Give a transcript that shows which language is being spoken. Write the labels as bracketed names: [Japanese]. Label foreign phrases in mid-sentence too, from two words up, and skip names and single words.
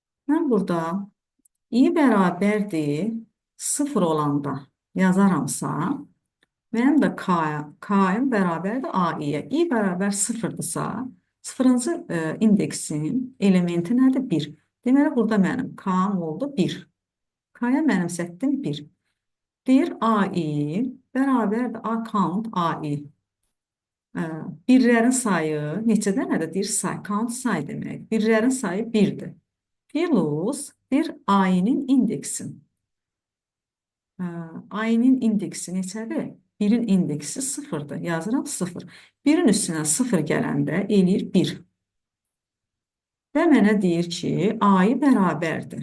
[Azerbaijani] Mən burada i bərabərdir 0 olanda yazaramsa, mənim də k'm bərabərdir a-yə. I bərabər 0'dırsa, 0-cı indeksin elementi nədir? 1. Deməli, burada mənim k'm oldu 1. K'ya mənimsətdim 1. Deyir a-i bərabərdir a count a-i. Birlərin sayı neçədənədir? Deyir say, count say demək. Birlərin sayı 1'dir. Plus bir a-nin indeksi. A-nin indeksi neçədir? 1'in indeksi 0'dır. Yazıram 0. 1'in üstünə 0 gələndə eləyir 1. Və mənə deyir ki, a-yı bərabərdir.